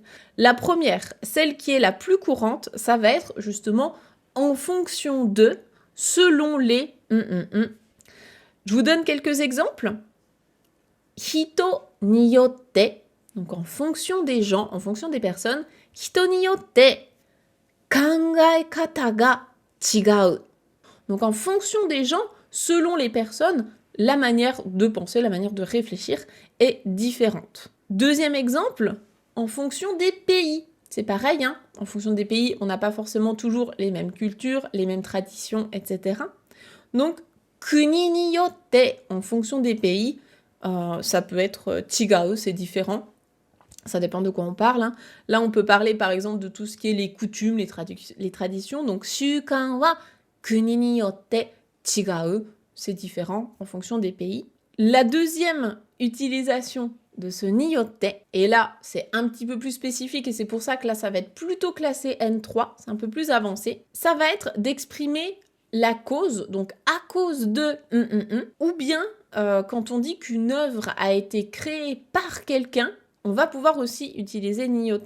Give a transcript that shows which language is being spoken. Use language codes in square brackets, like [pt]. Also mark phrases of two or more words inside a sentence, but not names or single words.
[fr] La première, celle qui est la plus courante, ça va être justement en fonction de, selon les... Je vous donne quelques exemples. [ja] 人によって, [fr] donc en fonction des gens, en fonction des personnes, [ja] 人によって、考え方が違う. [fr] Donc en fonction des gens, selon les personnes, la manière de penser, la manière de réfléchir est différente. Deuxième exemple, en fonction des pays. C'est pareil, hein, en fonction des pays, on n'a pas forcément toujours les mêmes cultures, les mêmes traditions, etc. Donc, [ja] 国によって, [fr] en fonction des pays, ça peut être chigau, c'est différent. Ça dépend de quoi on parle. Hein. Là, on peut parler par exemple de tout ce qui est les coutumes, les traditions. Donc, [ja] 習慣は国によって違う, [fr] c'est différent en fonction des pays. La deuxième utilisation de ce niyotte, et là, c'est un petit peu plus spécifique et c'est pour ça que là, ça va être plutôt classé N3, c'est un peu plus avancé. Ça va être d'exprimer la cause, donc à cause de ou bien quand on dit qu'une œuvre a été créée par quelqu'un, on va pouvoir aussi utiliser niyotte.